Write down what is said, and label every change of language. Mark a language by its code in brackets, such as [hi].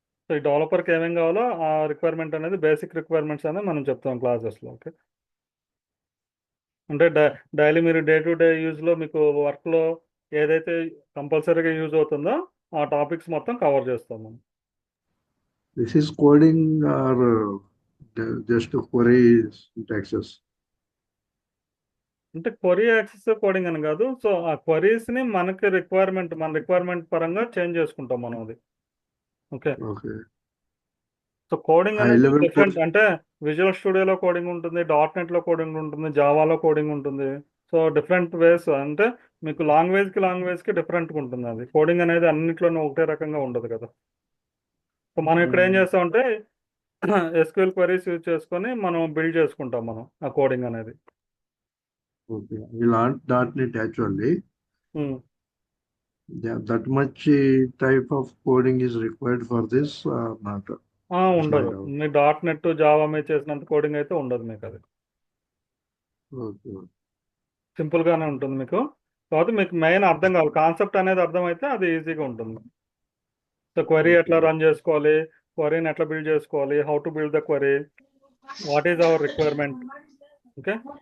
[te] So ఈ డెవలపర్కి ఏమేం కావాలో ఆ రిక్వైర్మెంట్ అనేది బేసిక్ రిక్వైర్మెంట్స్ అనేది మనం చెప్తాం క్లాసెస్లో. ఓకే. అంటే డైలీ మీరు డే టు డే యూజ్లో మీకు వర్క్లో ఏదైతే కంపల్సరీగా యూజ్ అవుతుందో ఆ టాపిక్స్ మొత్తం కవర్ చేస్తాం మనం. [en] This is coding or just query syntaxes? [te] అంటే క్వరీ యాక్సెస్ కోడింగ్ అని కాదు. సో ఆ క్వరీస్ని మన రిక్వైర్మెంట్ పరంగా చేంజ్ చేసుకుంటాం మనం అది. [en] Okay. Okay. [te] So coding [en] High [te] అనేది [en] level [te] డిఫరెంట్. అంటే విజువల్ స్టూడియోలో కోడింగ్ ఉంటుంది, .NETలో కోడింగ్ ఉంటుంది, జావాలో కోడింగ్ ఉంటుంది. సో డిఫరెంట్ వేస్ అంటే మీకు లాంగ్వేజ్కి డిఫరెంట్గా ఉంటుంది అది. కోడింగ్ అనేది అన్నింటిలోనూ ఒకటే రకంగా ఉండదు కదా. సో మనం ఇక్కడ ఏం చేస్తామంటే ఎస్క్యూఎల్ క్వరీస్ యూజ్ చేసుకొని మనం బిల్డ్ చేసుకుంటాం మనం ఆ కోడింగ్ అనేది. [en] Okay. We learned .NET actually. Um. Yeah, that much type of coding is required for this, not. [te] ఉండదు. మీ .NET జావా మీద చేసినంత కోడింగ్ అయితే ఉండదు మీకు అది. [en] Okay. [te] సింపుల్గానే ఉంటుంది మీకు. కాబట్టి మీకు మెయిన్ అర్థం కావాలి, కాన్సెప్ట్ అనేది అర్థమైతే అది ఈజీగా ఉంటుంది. సో క్వరీ ఎట్లా రన్ చేసుకోవాలి, క్వరీని ఎట్లా బిల్డ్ చేసుకోవాలి, [en] How to build the query, what is our requirement. [te] Okay.